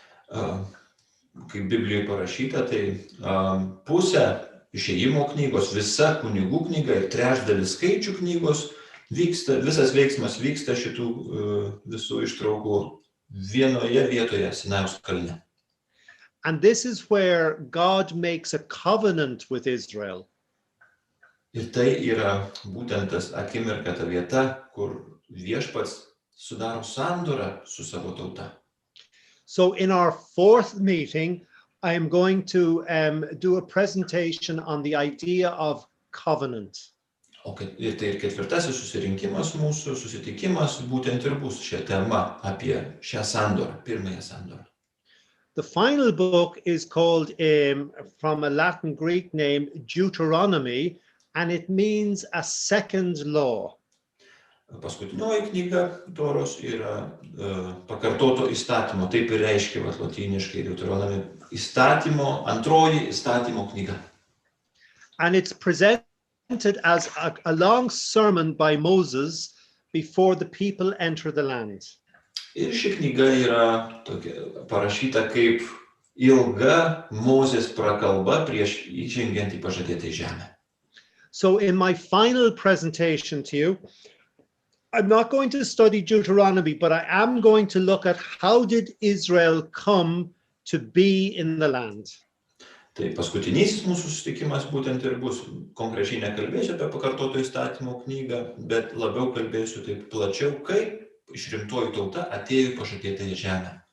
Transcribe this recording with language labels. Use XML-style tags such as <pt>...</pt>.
<lt>Kaip Biblijoje parašyta, tai pusė Išėjimo knygos, visa kunigų knyga ir trečdalis skaičių knygos visas veiksmas vyksta šitų visų ištraukų vienoje vietoje Sinajaus kalne.</lt> <en>And this is where God makes a covenant with Israel.</en> <lt>Ir tai yra būtent tas akimirka, ta vieta, kur Viešpats sudaro sandorą su savo tauta.</lt> <en>So in our fourth meeting, I am going to do a presentation on the idea of covenant.</en> <lt>Ir tai ir ketvirtasis susirinkimas mūsų, susitikimas būtent ir bus šią temą apie šią sandorą, pirmąją sandorą.</lt> <en>The final book is called, from a Latin Greek name, Deuteronomy, and it means a second law.</en> <lt>Paskutinioji knyga Toros yra pakartoto įstatymo, taip ir reiškia lotyniškai Deuteronomy, antroji įstatymo knyga.</lt> <en>And it's presented as a long sermon by Moses before the people enter the land.</en> <lt>Ir ši knyga yra tokia parašyta kaip ilga Mozės prakalba prieš įžengiant į pažadėtą žemę.</lt> <en>So in my final presentation to you, I'm not going to study Deuteronomy, but I am going to look at how did Israel come to be in the land.</en> <lt>Tai paskutinysis mūsų susitikimas būtent ir bus. Konkrečiai nekalbėsiu apie pakartoto įstatymo knygą, bet labiau kalbėsiu taip plačiau, kaip išrinktoji tauta atėjo į pažadėtąją žemę.</lt>